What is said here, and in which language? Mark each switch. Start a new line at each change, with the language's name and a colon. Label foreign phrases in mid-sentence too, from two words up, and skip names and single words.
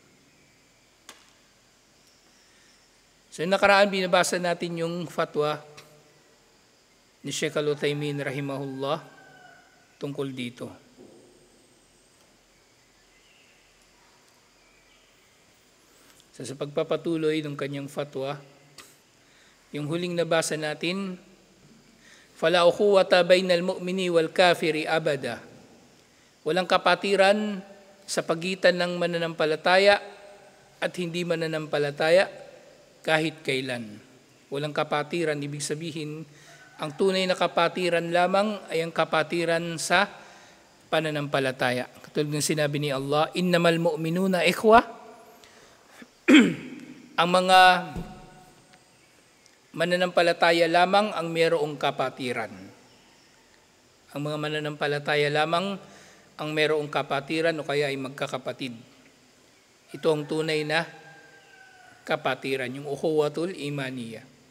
Filipino: So nakaraan binabasa natin yung fatwa ni Sheikh Al-Uthaymin rahimahullah tungkol dito. So sa pagpapatuloy ng kanyang fatwa, yung huling nabasa natin,
Arabic: فلا أخوة بين المؤمن والكافر أبدا.
Filipino: Walang kapatiran sa pagitan ng mananampalataya at hindi mananampalataya kahit kailan. Walang kapatiran, ibig sabihin, Ang tunay na kapatiran lamang ay ang kapatiran sa pananampalataya. Katulad ng sinabi ni Allah,
Arabic: إنما المؤمنون إخوة.
Filipino: Ang mga mananampalataya lamang ang mayroong kapatiran. Ang mga mananampalataya lamang ang mayroong kapatiran o kaya ay magkakapatid. Ito ang tunay na kapatiran, yung
Arabic: الأخوة الإيمانية.